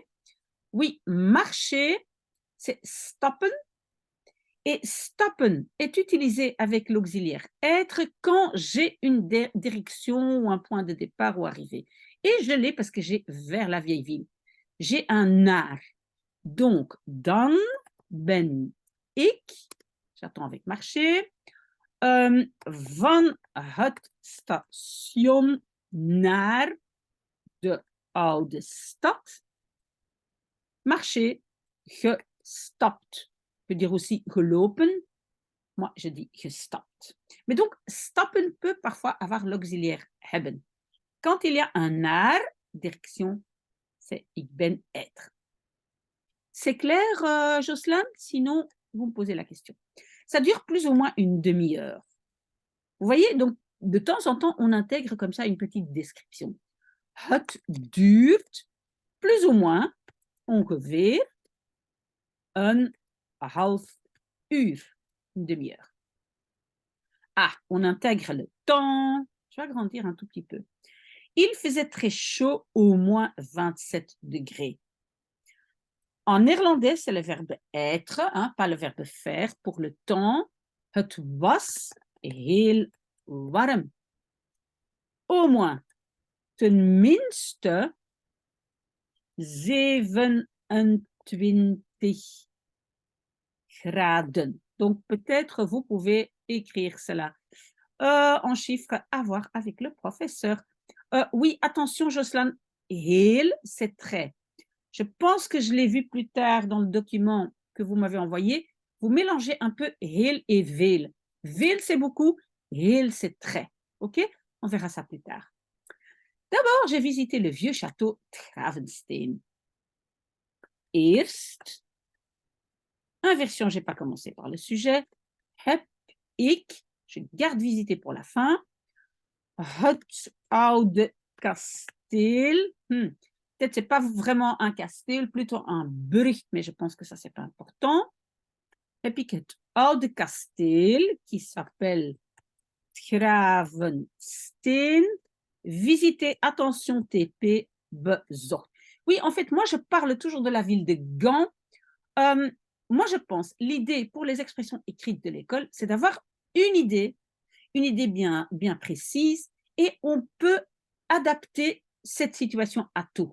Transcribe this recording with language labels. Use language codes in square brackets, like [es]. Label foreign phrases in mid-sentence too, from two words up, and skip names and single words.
[fr] Oui, marcher, c'est stoppen. Et stoppen est utilisé avec l'auxiliaire être quand j'ai une direction ou un point de départ ou arrivée. Et je l'ai parce que j'ai vers la vieille ville. J'ai un naar. Donc, [nl] dan ben ik, [fr] j'attends avec marcher, [nl] van het station naar de oude stad, [fr] marcher, gestapt. Je peux dire aussi gelopen. Moi, je dis gestapt. Mais donc, stappen peut parfois avoir l'auxiliaire hebben. Quand il y a un naar, direction, c'est [nl] ik ben [fr] être. C'est clair, Jocelyn? Sinon, vous me posez la question. Ça dure plus ou moins une demi-heure. Vous voyez, donc, de temps en temps, on intègre comme ça une petite description. [nl] Het duurt [fr] plus ou moins [nl] ongeveer een half uur, [fr] une demi-heure. Ah, on intègre le temps. Je vais agrandir un tout petit peu. Il faisait très chaud, au moins 27 degrés. En néerlandais, c'est le verbe être, hein, pas le verbe faire pour le temps. [nl] Het was heel warm. [fr] Au moins, [nl] tenminste 27 graden. [fr] Donc, peut-être vous pouvez écrire cela en chiffres à voir avec le professeur. Oui, attention, Jocelyn, heel, c'est très. Je pense que je l'ai vu plus tard dans le document que vous m'avez envoyé. Vous mélangez un peu heel et veel. Veel, c'est beaucoup. Heel, c'est très. OK? On verra ça plus tard. D'abord, j'ai visité le vieux château Gravenstein. Eerst, inversion, je n'ai pas commencé par le sujet. [nl] Heb ik, [fr] je garde visiter pour la fin. [nl] Het oude kasteel. [fr] Peut-être ce n'est pas vraiment un kasteel, plutôt un burcht, mais je pense que ça, ce n'est pas important. [nl] Heb ik het oude kasteel, [fr] qui s'appelle Gravenstein. Visiter, attention, TP, bezocht. Oui, en fait, moi, je parle toujours de la ville de Gand. Moi, je pense, l'idée pour les expressions écrites de l'école, c'est d'avoir une idée bien précise, et on peut adapter cette situation à tout.